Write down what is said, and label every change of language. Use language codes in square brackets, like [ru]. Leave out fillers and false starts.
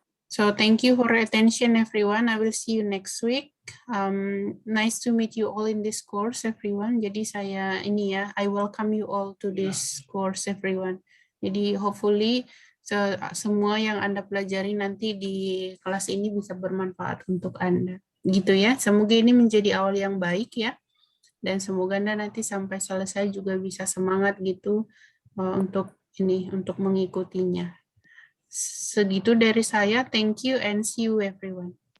[en] So thank you for your attention everyone. I will see you next week. Nice to meet you all in this course everyone. [id] Jadi saya ini ya, [en] I welcome you all to this course everyone. [id] Jadi hopefully semua yang Anda pelajari nanti di kelas ini bisa bermanfaat untuk Anda. Gitu ya, semoga ini menjadi awal yang baik ya. Dan semoga Anda nanti sampai selesai juga bisa semangat gitu untuk mengikutinya. Segitu dari saya. [en] Thank you and see you everyone.